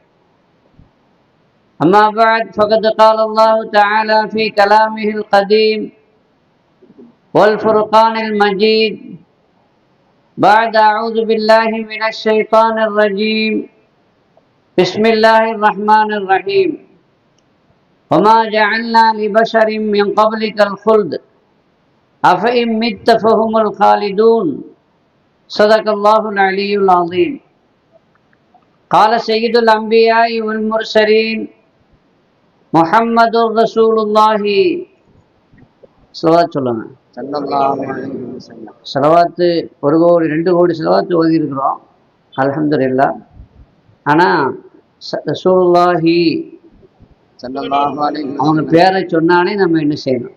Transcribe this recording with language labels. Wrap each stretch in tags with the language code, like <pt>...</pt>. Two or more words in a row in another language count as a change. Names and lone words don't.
<ar>أما بعد فقد قال الله تعالى في كلامه القديم والفرقان المجيد بعد أعوذ بالله من الشيطان الرجيم بسم الله الرحمن الرحيم وما جعلنا لبشر من قبلك الخلد أفإن مت فهم الخالدون صدق الله العلي العظيم. قال سيد الأنبياء والمرسلين محمد رسول الله</ar> <ta>ஸலவாத் சொல்லுங்க. ஸலவாத்து 1 கோடி 2 கோடி ஸலவாத்து ஓதி இருக்கிறோம் அல்ஹம்துலில்லாஹ். ஆனால் ரசூலுல்லாஹி அவங்க பேரை சொன்னாலே நம்ம என்ன செய்யணும்?</ta>